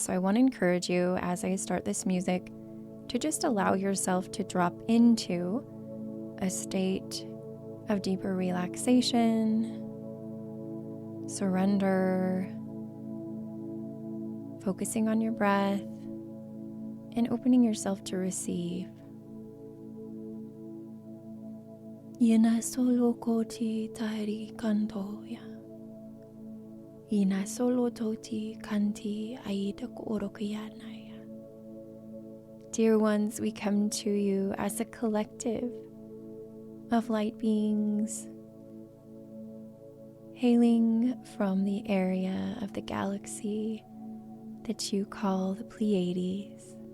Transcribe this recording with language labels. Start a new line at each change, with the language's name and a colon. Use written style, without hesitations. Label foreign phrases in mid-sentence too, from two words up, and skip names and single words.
English: So I want to encourage you, as I start this music, to just allow yourself to drop into a state of deeper relaxation, surrender, focusing on your breath, and opening yourself to receive. Yena solo koti tairi kantoya. Ina solo toti kanti aida orokiyanaya. Dear ones, we come to you as a collective of light beings, hailing from the area of the galaxy that you call the Pleiades.